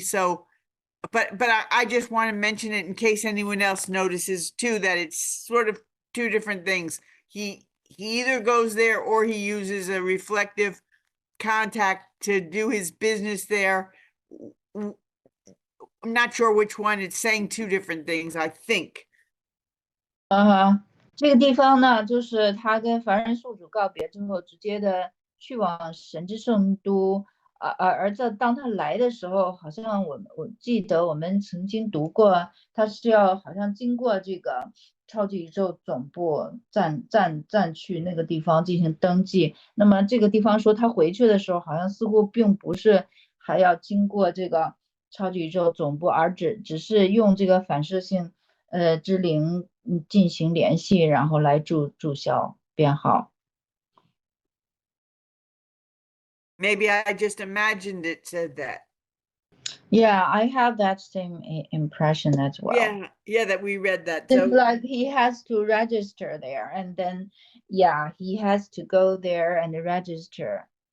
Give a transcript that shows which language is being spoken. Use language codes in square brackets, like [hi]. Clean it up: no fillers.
[en] So but I just want to mention it in case anyone else notices too, that it's sort of two different things. He either goes there or he uses a reflective contact to do his business there. I'm not sure which one. It's saying two different things, I think. [zh] 这个地方呢，就是他跟凡人宿主告别之后，直接的去往神之圣都。而当他来的时候，好像我记得我们曾经读过，他是要好像经过这个超级宇宙总部站去那个地方进行登记。那么这个地方说他回去的时候，好像似乎并不是还要经过这个超级宇宙总部，而只是用这个反射性之灵进行联系，然后来注销编号。 [en] Maybe I just imagined it said that. Yeah, I have that same impression as well. Yeah, that we read that. It's So like he has to register there, and then he has to go there and register.